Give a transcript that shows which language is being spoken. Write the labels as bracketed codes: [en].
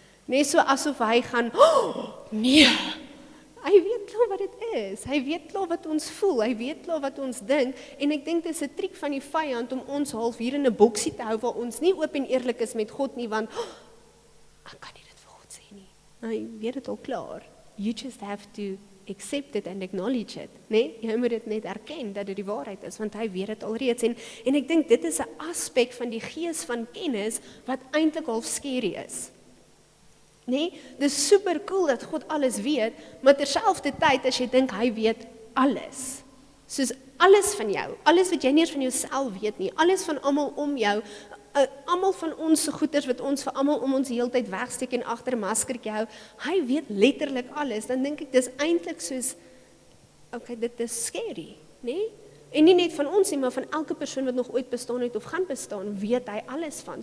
[af] Nee, so asof hy gaan, oh, nee, hy weet klaar wat dit is, hy weet klaar wat ons voel, hy weet klaar wat ons dink, en ek dink dit is 'n triek van die vyand om ons half hier in 'n boksie te hou, waar ons nie oop en eerlik is met God nie, want, ek kan nie dit vir God sê nie, hy weet dit al klaar. [en] You just have to accept it and acknowledge it, [af] nee? Jy moet dit net erken dat dit die waarheid is, want hy weet dit alreeds, en ek dink dit is 'n aspek van die gees van kennis, wat eintlik half scary is. Nee, dis super cool dat God alles weet, maar terselfdertyd as jy dink hy weet alles, soos alles van jou, alles wat jy nie eens van jouself weet nie, alles van almal om jou, Almal van ons se goeders wat ons vir almal om ons heeltyd wegsteek en agter 'n maskertjie hou, hy weet letterlik alles. Dan dink ek dis eintlik soos okay, dit is scary, né? En nie net van ons nie, maar van elke persoon wat nog ooit bestaan het of gaan bestaan, weet hy alles van.